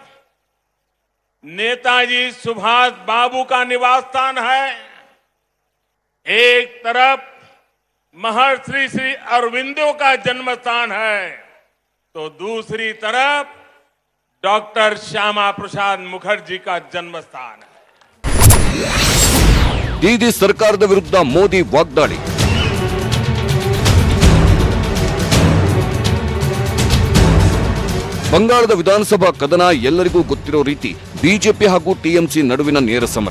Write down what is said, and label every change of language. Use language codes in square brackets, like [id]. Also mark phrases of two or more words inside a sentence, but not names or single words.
[hi] नेताजी सुभाष बाबू का निवास स्थान है, एक तरफ महर्षि श्री अरविंदो का जन्म स्थान है, तो दूसरी तरफ डॉक्टर श्यामा प्रसाद मुखर्जी का जन्म स्थान है। [kn] ದೀದಿ ಸರ್ಕಾರದ ವಿರುದ್ಧ ಮೋದಿ ವಾಗ್ದಾಳಿ. ಬಂಗಾಳದ ವಿಧಾನಸಭಾ ಕದನ ಎಲ್ಲರಿಗೂ ಗೊತ್ತಿರೋ ರೀತಿ ಬಿಜೆಪಿ ಹಾಗೂ ಟಿಎಂಸಿ ನಡುವಿನ ನೇರ ಸಮರ.